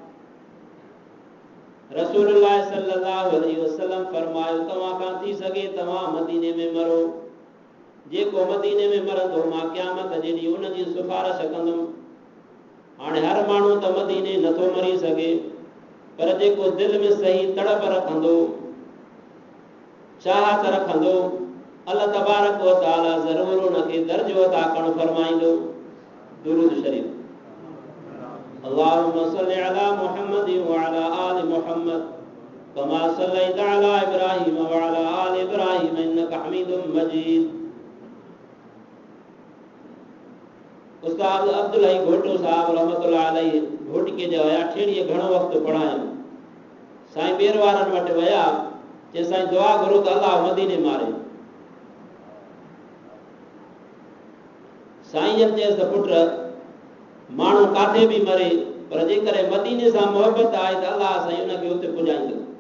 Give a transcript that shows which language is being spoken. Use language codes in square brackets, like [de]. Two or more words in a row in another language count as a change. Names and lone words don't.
[sd] रसूलुल्लाह [ar] صلى الله عليه وسلم [sd] फरमायो तव्हां खां थी सघे तव्हां मदीने में मरो, जेको मदीने में मरंदो मां क़यामत जे ॾींहुं उन जी सिफारिश कंदुमि। हाणे हर माण्हू त मदीने नथो मरी सघे, पर जेको दिलि में सही तड़प रखंदो, चाहत रखंदो, [ar] الله تبارك وتعالى [sd] ज़रूर उनखे दर्जो अता करणु फरमाईंदो। दुरूद शरीफ। [ar] اللهم صل على محمد وعلى آل محمد كما صليت على إبراهيم وعلى آل إبراهيم إنك حميد مجيد. [sd] उस्ताद अब्दुल हई घोटो साहब [ar] رحمة الله عليه [sd] घोटिके जो हुया, ठेड़ीअ घणो वक़्तु पढ़ायो। साईं ॿेर वारनि वटि विया, चई साईं दुआ घुरो त अल्लाह मदीने मारे। साईं जन चयसि त पुट माण्हू काथे बि मरे, पर जेकॾहिं मदीने सां मोहबत आहे त अल्लाह साईं उनखे उते पुॼाईंदो।